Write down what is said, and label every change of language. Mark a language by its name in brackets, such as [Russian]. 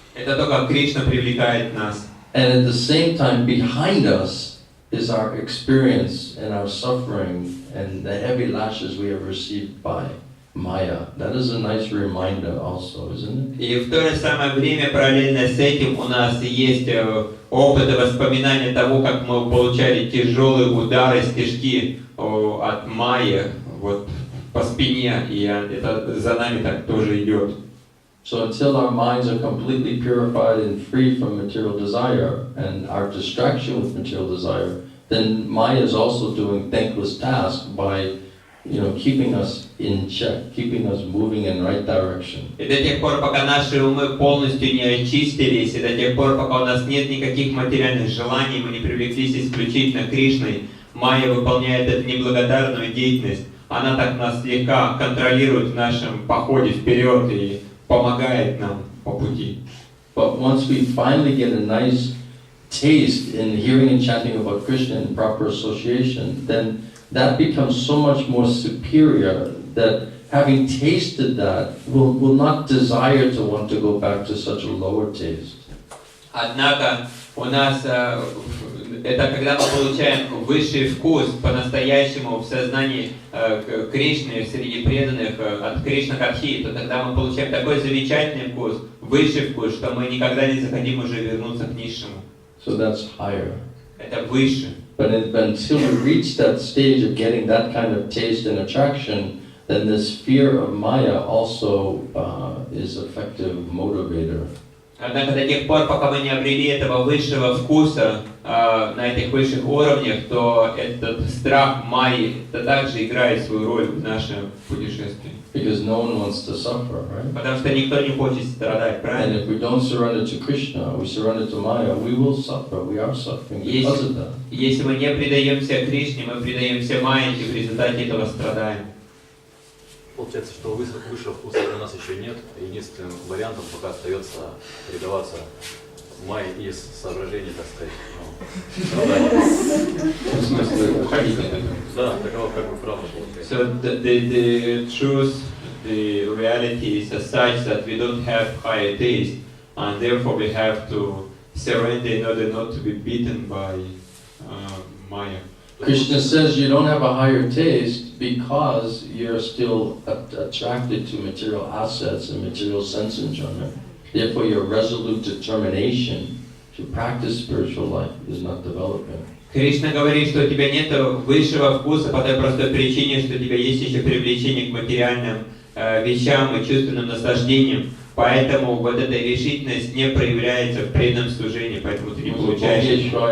[Russian] Это то, как Кришна привлекает нас. [English] And at the same time, behind us is our experience and our suffering and the heavy lashes we have received by Maya. That is a nice reminder also, isn't it? [Russian] И в то же самое время, параллельно с этим, у нас есть опыт и воспоминания того, как мы получали тяжелые удары, стежки от Майи вот, по спине, и это за нами так тоже идет. [English] So until our minds are completely purified and free from material desire and our distraction with material desire, then Maya is also doing thankless tasks by keeping us in check, keeping us moving in right direction. [Russian] И до тех пор, пока наши умы полностью не очистились, и до тех пор, пока у нас нет никаких материальных желаний, мы не привлеклись исключительно Кришной, Майя выполняет эту неблагодарную деятельность. Она так нас слегка контролирует в нашем походе вперед и помогает нам по пути. [English] But once we finally get a nice taste in hearing and chanting about Krishna in proper association, then that becomes so much more superior that having tasted that will not desire to want to go back to such a lower taste. [Russian] Однако у нас это когда мы получаем высший вкус по-настоящему в сознании Кришны среди преданных от Кришна-катхи, то тогда мы получаем такой замечательный вкус, высший вкус, что мы никогда не захотим уже вернуться к низшему. [English] So that's higher. [Russian] Это выше. [English] But until we reach that stage of getting that kind of taste and attraction, then this fear of Maya also is effective motivator. [Russian] Однако до тех пор, пока мы не обрели этого высшего вкуса на этих высших уровнях, то этот страх Майи также играет свою роль в нашем путешествии. [English] Because no one wants to suffer, right? [Russian] Потому что никто не хочет страдать, правильно? [English] And if we don't surrender to Krishna, we surrender to Maya, we will suffer. We are suffering because of that. [Russian] Если мы не предаемся Кришне, мы предаемся Майе, и в результате этого страдаем. Получается, что высшего вкуса у нас еще нет. Единственным вариантом пока остается предаваться Майе из соображений, так сказать, страдания. В смысле, уходить от этого? Да, такова как бы правда получается. [English] So the truth, the reality is as such that we don't have higher taste, and therefore we have to surrender in order not to be beaten by Maya. Krishna says you don't have a higher taste because you're still attracted to material assets and material sense enjoyment. Therefore, your resolute determination to practice spiritual life is not developing. [Russian] Кришна говорит, что у тебя нет высшего вкуса по той простой причине, что у тебя есть еще привлечение к материальным вещам и чувственным наслаждениям. Поэтому вот эта решительность не проявляется в преданном служении, поэтому ты не получаешь.